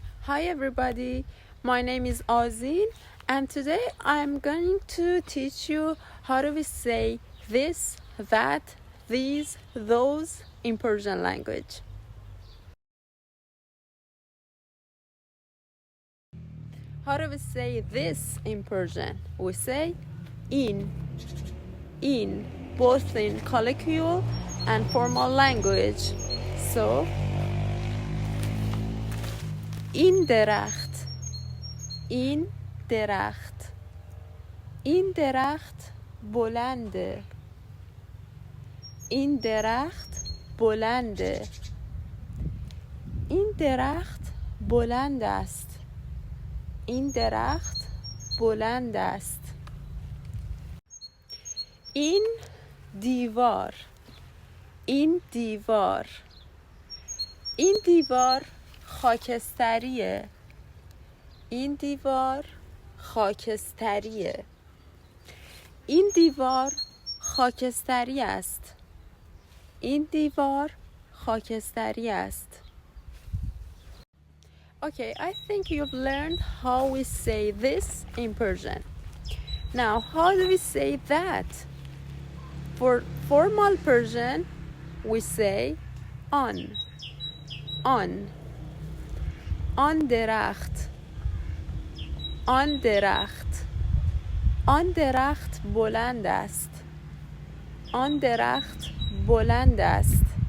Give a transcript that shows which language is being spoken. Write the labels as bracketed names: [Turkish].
[English] Hi everybody, my name is Azin and today I'm going to teach you how do we say this, that, these, those in Persian language. How do we say this in Persian? We say in, both in colloquial and formal language. So, in [Persian] درخت, این درخت، این درخت بلنده، این درخت بلنده، این درخت بلند است، این درخت بلند است. این دیوار، این دیوار، این دیوار خاکستریه، این دیوار خاکستریه، این دیوار خاکستری است، این دیوار خاکستری است. [English] Okay, I think you've learned how we say this in Persian. Now, how do we say that? For formal Persian, we say on, on [Persian] درخت، آن درخت، آن درخت بلند است، آن درخت بلند است.